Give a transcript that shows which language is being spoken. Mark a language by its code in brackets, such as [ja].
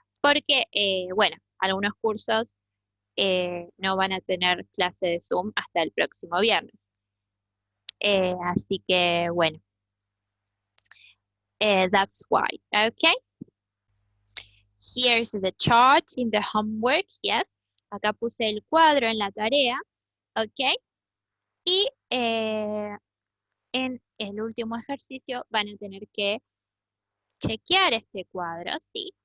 [es] Porque, bueno, algunos cursos no van a tener clase de Zoom hasta el próximo viernes. Así que, bueno, [en] that's why, okay? Here's the chart in the homework, yes. [es] Acá puse el cuadro en la tarea, ok. Y en el último ejercicio van a tener que chequear este cuadro, ¿sí?